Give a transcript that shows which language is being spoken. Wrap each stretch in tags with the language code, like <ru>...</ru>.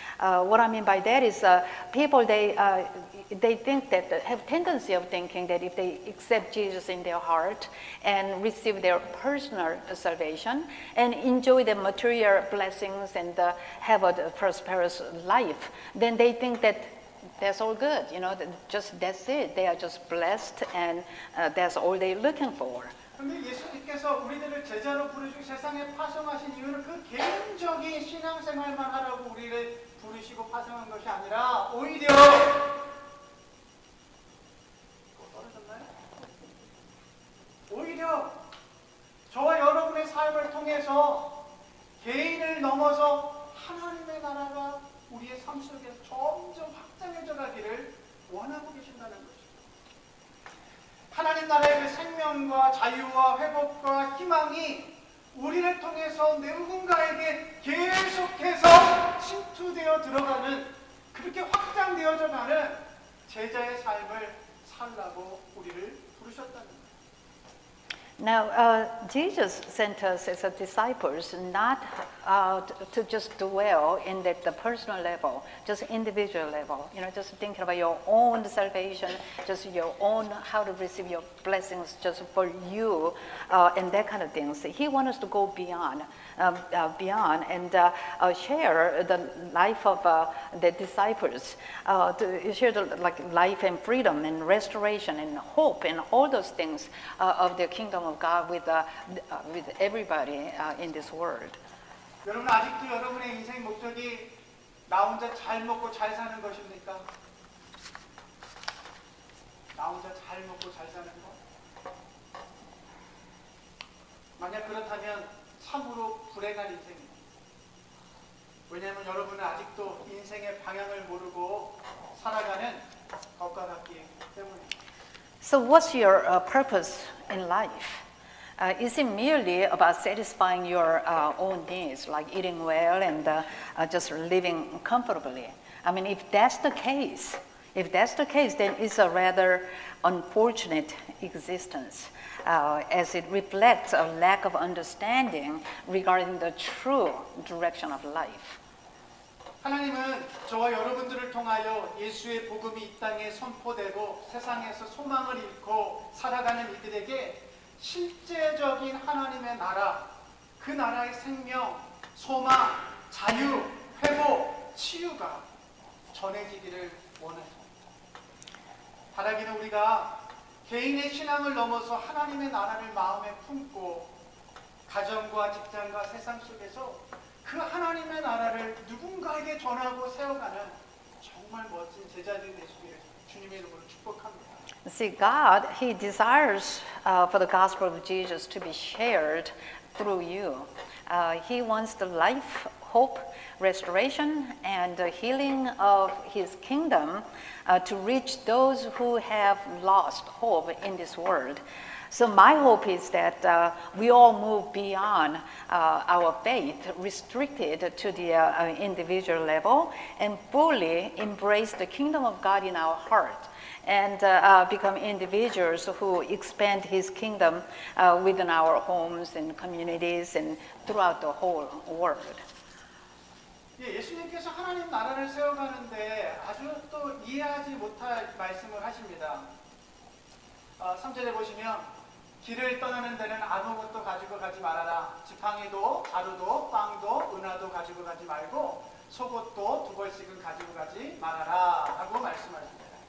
<en>What I mean by that is people they think that have tendency of thinking that if they accept Jesus in their heart and receive their personal salvation and enjoy the material blessings and have a prosperous life, then they think that that's all good, you know, just that's it. They are just blessed and that's all they're looking for.</en> <ko>근데 예수님께서 우리들을 제자로 부르시고 세상에 파송하신 이유는 그 개인적인 신앙생활만 하라고 우리를 부르시고 파송한 것이 아니라 오히려 떨어졌나요? 오히려 저와 여러분의 삶을 통해서 개인을 넘어서 하나님의 나라가 우리의 삶 속에서 점점 확장해져 가기를 원하고 계신다는 것입니다. 하나님 나라의 그 생명과 자유와 회복과 희망이 우리를 통해서 누군가에게 계속해서 침투되어 들어가는 그렇게 확장되어져 가는 제자의 삶을 살라고 우리를 부르셨다는 거예요.</ko> <en>Now, Jesus sent us as disciples not to just dwell in the personal level, just individual level, you know, just thinking about your own salvation, just your own, how to receive your blessings just for you, and that kind of things. He wants us to go beyond and share the life of the disciples, to share the life and freedom and restoration and hope and all those things of the kingdom of God with everybody in this world.</en> <ko>여러분 아직도 여러분의 인생 목적이 나 혼자 잘 먹고 잘 사는 것입니까? 나 혼자 잘 먹고 잘 사는 것? 만약 그렇다면 참으로 불행한 인생입니다. 왜냐하면 여러분은 아직도 인생의 방향을 모르고 살아가는 것과 같기 때문입니다.</ko> <en>So what's your purpose in life? Is it merely about satisfying your own needs, like eating well and just living comfortably? I mean, if that's the case, then it's a rather unfortunate existence, as it reflects a lack of understanding regarding the true direction of life.</en> <ko>하나님은 저와 여러분들을 통하여 예수의 복음이 이 땅에 선포되고 세상에서 소망을 잃고 살아가는 이들에게 실제적인 하나님의 나라, 그 나라의 생명, 소망, 자유, 회복, 치유가 전해지기를 원해요. 바라기는 우리가 개인의 신앙을 넘어서 하나님의 나라를 마음에 품고 가정과 직장과 세상 속에서 그 하나님의 나라를 누군가에게 전하고 세워가는 정말 멋진 제자들이 되시기를 주님의 이름으로 축복합니다.</ko> <en>See, God, He desires for the gospel of Jesus to be shared through you. He wants the life, hope, restoration, and the healing of His kingdom to reach those who have lost hope in this world. So my hope is that we all move beyond our faith, restricted to the individual level, and fully embrace the kingdom of God in our heart, and become individuals who expand His kingdom within our homes and communities and throughout the whole world.</en> <ko>예수님께서 하나님 나라를 세워가는데 아주 또 이해하지 못할 말씀을 하십니다. 3절에 보시면 길을 떠나는 데는 아무것도 가지고 가지 말아라. 지팡이도 가루도 빵도 은화도 가지고 가지 말고 속옷도 2벌씩은 가지고 가지 말아라 라고 말씀하십니다.</ko>